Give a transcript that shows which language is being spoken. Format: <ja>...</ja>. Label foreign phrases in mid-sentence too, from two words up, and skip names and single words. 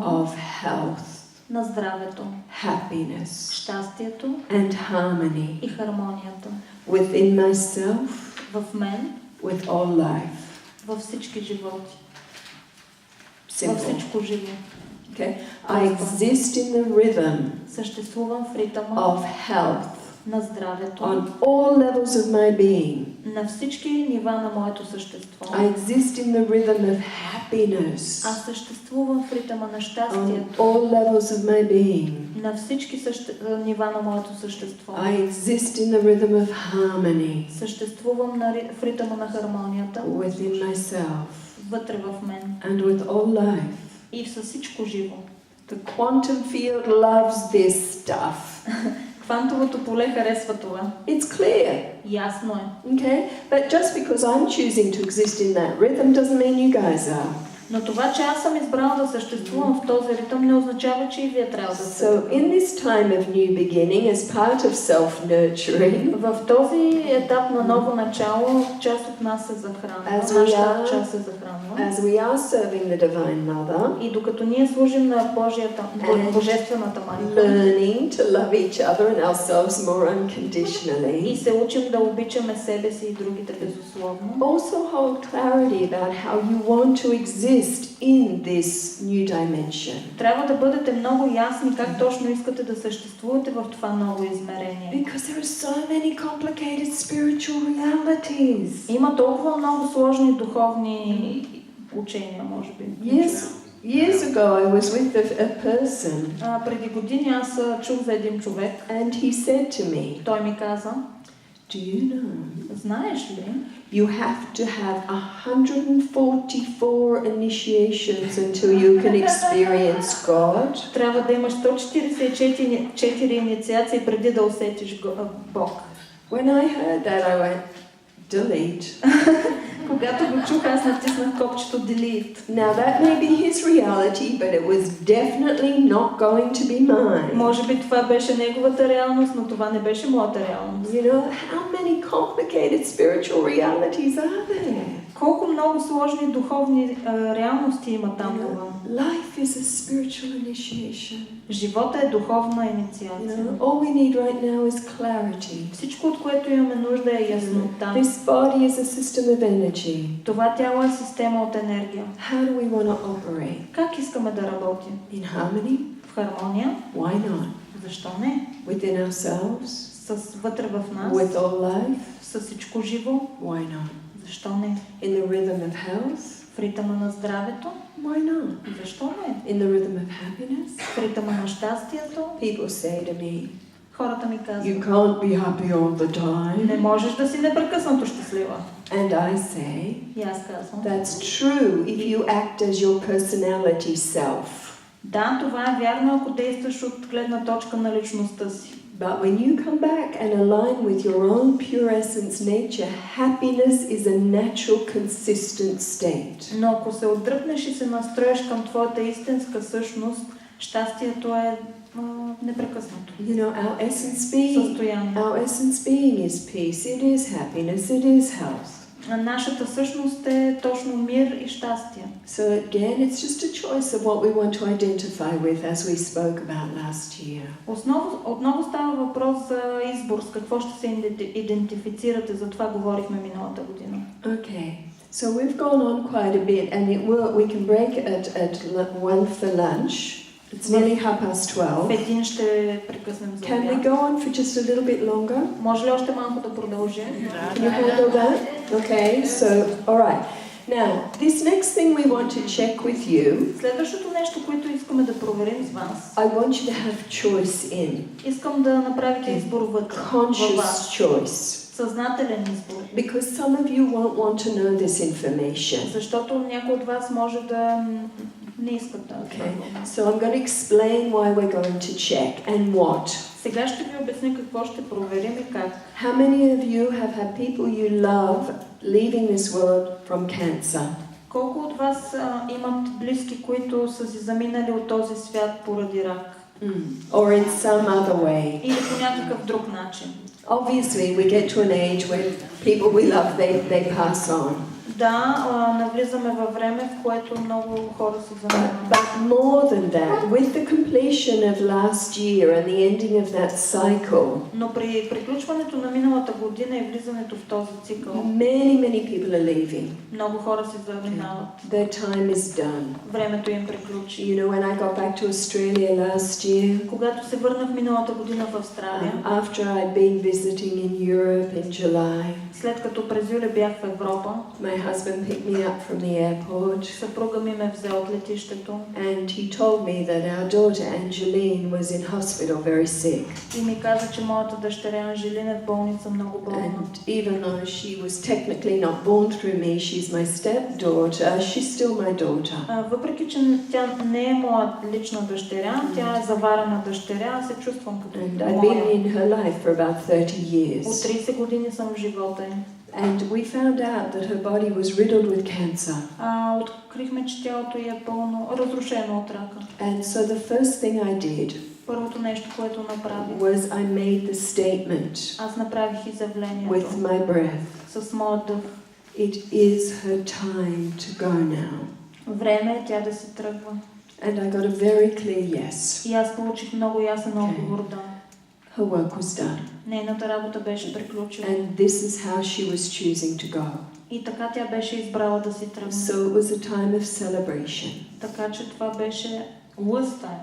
<en>of health,</en> <bg>на здравето,</bg> <en>happiness,</en> <bg>щастието</bg> <en>and harmony</en> <bg>и хармонията.</bg> <en>within myself,</en> <bg>В мен,</bg> <en>with all life.</en> <bg>във всички животи.</bg> <en>Simple.</en> <bg>Във всичко живо.</bg> <en>Okay? I exist in the rhythm</en> <bg>Съществувам в ритъма</bg> <en>of health</en> <bg>на здравето,</bg> <en>on all levels of my being.</en> <bg>на всички нива на моето същество.</bg> <en>I exist in the rhythm of happiness</en> <bg>Аз съществувам в ритъма на</bg> <en>on</en> <bg>щастието,</bg> <en>all levels of my being.</en> <bg>на всички нива на моето същество.</bg> <en>I exist in the rhythm of harmony</en> <bg>Съществувам в ритъма на хармонията,</bg> <en>within myself</en> <bg>вътре в мен</bg> <en>and with all life.</en> <bg>и с всичко живо.</bg> <en>The quantum field loves this stuff.</en> <bg>Квантовото поле харесва това.</bg> <en>It's clear.</en> <bg>Ясно е.</bg> <en>Okay? But just because I'm choosing to exist in that rhythm doesn't mean you guys are.</en> <bg>Но това, че аз съм избрала да съществувам в този ритъм, не означава, че и вие трябва да сте.</bg> <en>So in this time of new beginning, as part of self-nurturing,</en> <bg>В този етап на ново начало, част от нас се захранва, нашата част се захранва.</bg> <en>as we are serving the Divine Mother,</en> <bg>И докато ние служим на Божествената майка,</bg> <en>learning to love each other and ourselves more unconditionally,</en> <bg>и се учим да обичаме себе си и другите безусловно,</bg> <en>also hold clarity about how you want to exist in this new dimension.</en> <bg>трябва да бъдете много ясни как точно искате да съществувате в това ново измерение.</bg> <en>Because there are so many complicated spiritual realities.</en> <bg>Има толкова много сложни духовни учения, може би.</bg> <en>Years ago I was with a person,</en> <bg>Преди години аз чух за един човек.</bg> <en>and he said to me,</en> <bg>Той ми каза,</bg> <en>do you know,</en> <bg>знаеш ли,</bg> <en>you have to have 144 initiations until you can experience God.</en> <bg>трябва да имаш 144 инициации преди да усетиш Бог.</bg> <en>When I heard that, I went, delete.</en> <bg>Когато го чух, аз натиснах копчето delete.</bg> <en>Now that may be his reality, but it was definitely not going to be mine.</en> <bg>Може би това беше неговата реалност, но това не беше моята реалност.</bg> <en>You know, how many complicated spiritual realities are there?</en> <bg>Колко много сложни духовни реалности има там навън.</bg> <en>Life is a spiritual initiation.</en> <bg>Живота е духовна инициация.</bg> <en>All we need right now is clarity.</en> <bg>Всичко, от което имаме нужда, е яснота.</bg> <en>This body is a system of energy.</en> <bg>Това тяло е система от енергия.</bg> <en>How do we want to operate?</en> <bg>Как искаме да работим?</bg> <en>In harmony?</en> <bg>В хармония?</bg> <en>Why not?</en> <bg>Защо не?</bg> <en>Within ourselves?</en> <bg>Вътре в нас?</bg> <en>With all life?</en> <bg>С всичко живо?</bg> <en>Why not?</en> <bg>Защо не?</bg> <en>In the rhythm of health?</en> <bg>В ритъма на здравето?</bg> <en>Why not?</en> <bg>Защо не?</bg> <en>In the rhythm of happiness?</en> <bg>В ритъма на щастието?</bg> <en>People say to me,</en> <bg>Хората ми</bg> <en>you</en> <bg>казват,</bg> <en>can't be happy all the time.</en> <bg>не можеш да си непрекъснато щастлива.</bg> <en>And I say,</en> <bg>И аз казвам,</bg> <en>that's true if you act as your personality self.</en> <bg>да, това е вярно, ако действаш от гледна точка на личността си.</bg> <en>But when you come back and align with your own pure essence nature, happiness is a natural, consistent state.</en> <bg>Но ако се отдръпнеш и се настроиш към твоята истинска същност, щастието е непрекъснато.</bg> <en>You know, our essence being is peace, it is happiness, it is health.</en> <bg>Нашата същност е точно мир и щастие.</bg> <en>So again, it's just a choice of what we want to identify with, as we spoke about last year.</en> <bg>Отново става въпрос за избор, с какво ще се идентифицирате, за това говорихме миналата година.</bg> <en>Okay, so we've gone on quite a bit, and we can break at 1 for lunch. It's nearly 12:30.</en> <bg>В един ще прекъснем за</bg> <en>Can we</en> <bg>обяд.</bg> <en>go on for just a little bit longer?</en> <bg>Може ли още малко да продължим?</bg> <en>Can you handle that? Okay, so, all right. Now, this next thing we want to check with you.</en> <bg>Следващото нещо, което искаме да проверим с вас.</bg> <en>I want you to have choice in.</en> <bg>Искам да направите избор вътре.</bg> <en>Conscious choice.</en> <bg>Съзнателен избор.</bg> <en>Because some of you won't want to know this information.</en> <bg>Защото някой от вас може да не искат да.</bg> <en>Okay. So I'm going to explain why we're going to check and what.</en> <bg>Сега ще ви обясня какво ще проверим и как.</bg> <en>How many of you have had people you love leaving this world from cancer?</en> <bg>Колко от вас имат близки, които са си заминали от този свят поради рак?</bg> <en>Or in some other way?</en> <bg>Или по някакъв друг начин?</bg> <en>Obviously, we get to an age when people we love, they pass on.</en> <bg>Да, навлизаме във време, в което много хора се заминават.</bg> <en>But more than that, with the completion of last year and the ending of that cycle,</en> <bg>Но при приключването на миналата година и влизането в този цикъл,</bg> <en>many people are leaving.</en> <bg>много хора се заминават.</bg> <en>Their time is done.</en> <bg>Времето им приключи.</bg> <en>You know, when I got back to Australia last year,</en> <bg>Когато се върнах миналата година в Австралия,</bg> <en>after I'd been visiting in Europe in July,</en> <bg>след като през юли бях в Европа,</bg> <en>my husband picked me up from the airport,</en> <bg>съпруга ми ме взе от летището</bg> <en>and he told me that our daughter Angeline was in hospital very sick.</en> <bg>и ми каза, че моята дъщеря Анжелина е в болница много болна.</bg> <en>And even though she was technically not born through me, she's my stepdaughter, she's still my daughter.</en> <bg>Въпреки, че тя не е моя лична дъщеря, тя е заварена дъщеря, аз се чувствам като</bg> <en>And I've</en> <bg>моя.</bg> <en>been in her life for about 30</en> <bg>От</bg> <en>years.</en> <bg>30 години съм в живота й. време.</bg> <en>And we found out that her body was riddled with cancer.</en> <bg>Открихме, че тялото ѝ е пълно разрушено от рака.</bg> <en>And so the first thing I did</en> <bg>Първото нещо, което направих,</bg> <en>was I made the statement</en> <bg>аз направих изявлението</bg> <en>with my breath.</en> <bg>с моя дъх.</bg> <en>It is her time to go now.</en> <bg>Време е тя да се тръгва.</bg> <en>And I got a very clear yes.</en> <bg>И аз получих много ясен отговор да.</bg> <en>Her work was done.</en> <bg>Нейната работа беше приключила.</bg> <en>And this is how she was choosing to go.</en> <bg>И така тя беше избрала да си тръгне.</bg> <en>So it was a time of celebration.</en> <bg>Така че това беше лъста.</bg>